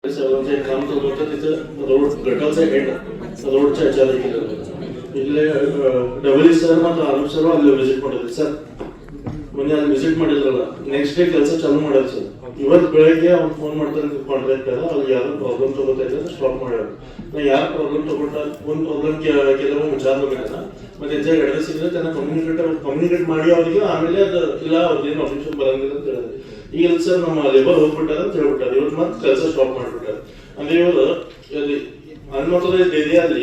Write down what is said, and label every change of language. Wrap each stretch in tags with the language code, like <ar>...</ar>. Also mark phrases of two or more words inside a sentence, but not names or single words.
<mr>सर्वांचे काम चालू होतं तिथं रोड गटाचा हेड रोडच्या ह्याच्यावर केलं होतं इथले</mr> <kn>ಡಬಲ್ ಸರ್ ಮತ್ತು ಆನಂದ್ ಸರ್ ಅಲ್ಲಿ ವಿಸಿಟ್ ಮಾಡಿದ್ರು ಸರ್ ಮೊನ್ನೆ ಅಲ್ಲಿ ವಿಸಿಟ್ ಮಾಡಿದ್ರಲ್ಲ</kn> <en>next day</en> <kn>ಕೆಲಸ ಚಾಲೂ ಮಾಡೋದು ಸರ್ ಇವತ್ತು ಬೆಳಗ್ಗೆ ಅವ್ನು ಫೋನ್ ಮಾಡ್ತಾರೆ ಕಾಂಟ್ರಾಕ್ಟರ್ ಅಲ್ಲಿ ಯಾರೋ ಪ್ರಾಬ್ಲಮ್ ತಗೋತಾ ಇದ್ದಾರೆ ಸ್ಟಾಪ್ ಮಾಡ್ಯಾರ ನಾ ಯಾರು ಪ್ರಾಬ್ಲಮ್ ತಗೊಂಡ ಒಂದು ಪ್ರಾಬ್ಲಮ್ ಕೆಲವು ವಿಚಾರ ಬೇಕಲ್ಲ ಮತ್ತೆ ಹೆಚ್ಚಾಗಿ ಅಡ್ರೆಸ್ ಇದ್ರೆ ತನ್ನ ಕಮ್ಯುನಿಕೇಟ್ ಮಾಡಿ ಅವರಿಗೆ ಆಮೇಲೆ ಅದು ಇಲ್ಲ ಅವ್ರದ್ದೇನು ಆಫೀಸರ್ ಬರಂಗಿಲ್ಲ ಅಂತ ಹೇಳಿದ್ರೆ ಈಗ ಸರ್ ನಮ್ಮ ಲೇಬರ್ ಹೋಗ್ಬಿಟ್ಟಾರ ಅಂತ ಹೇಳ್ಬಿಟ್ಟಾರೆ ಇವತ್ತು ಮತ್ತೆ ಕೆಲಸ ಸ್ಟಾಪ್ ಮಾಡ್ಬಿಟ್ಟಾರೆ ಅಂದ್ರೆ ಇವರು ಅನ್ಆಥರೈಸ್ಡ್ ಏರಿಯಾದಲ್ಲಿ</kn>